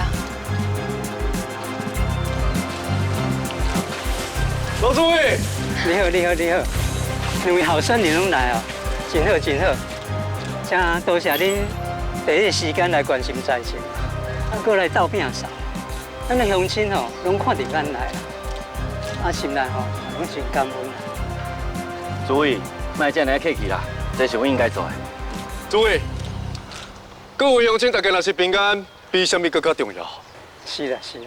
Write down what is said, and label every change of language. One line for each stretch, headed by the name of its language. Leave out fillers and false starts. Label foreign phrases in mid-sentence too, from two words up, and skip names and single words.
Min Nan Chinese: 冠伟，诸位来啊！老主委，你好，你好，你好，两位候选人拢来哦，真好，真好。真多谢恁第一时间来关心灾情，过来斗摒扫。咱的乡亲吼，拢看到咱来啦，心内吼拢真感恩啦。主委，莫这样客气啦，这是我应该做的。主委，各位乡亲大家若是平安，比什么更加重要。是啦，是啦。